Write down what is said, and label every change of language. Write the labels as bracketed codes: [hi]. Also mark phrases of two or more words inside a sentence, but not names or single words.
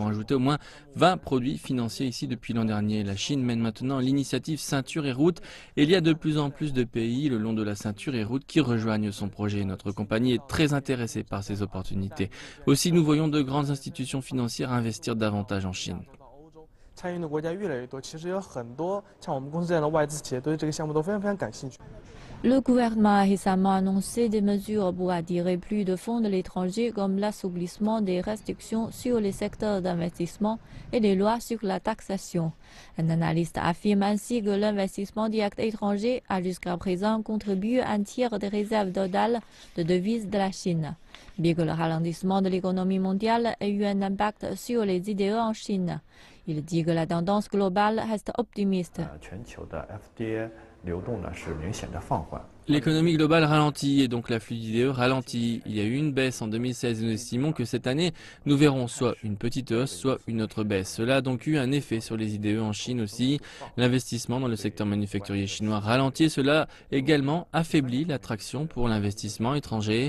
[fr] Nous avons ajouté au moins 20 produits financiers ici ici depuis l'an dernier. La Chine mène maintenant l'initiative Ceinture et Route et il y a de plus en plus de pays le long de la Ceinture et Route qui rejoignent son projet. Notre compagnie est très intéressée par ces opportunités. Aussi, nous voyons de grandes institutions financières investir davantage en Chine. [zh] 参与的国家越来越多，其实有很多像我们公司这样的外资企业对这个项目都非常感兴趣。 [fr] Le gouvernement a récemment annoncé des mesures pour attirer plus de fonds de l'étranger comme l'assouplissement des restrictions sur les secteurs d'investissement et des lois sur la taxation. Un analyste affirme ainsi que l'investissement direct étranger a jusqu'à présent contribué à un tiers des réserves totales de devises de la Chine. Bien que le ralentissement de l'économie mondiale ait eu un impact sur les IDE en Chine, il dit que la tendance globale reste optimiste. [zh] 全球的 FDI 流动呢是明显的放缓。 [fr] L'économie globale ralentit et donc l'afflux d'IDE ralentit. Il y a eu une baisse en 2016 et nous estimons que cette année, nous verrons soit une petite hausse, soit une autre baisse. Cela a donc eu un effet sur les IDE en Chine aussi. L'investissement dans le secteur manufacturier chinois ralentit et cela également affaiblit l'attraction pour l'investissement étranger.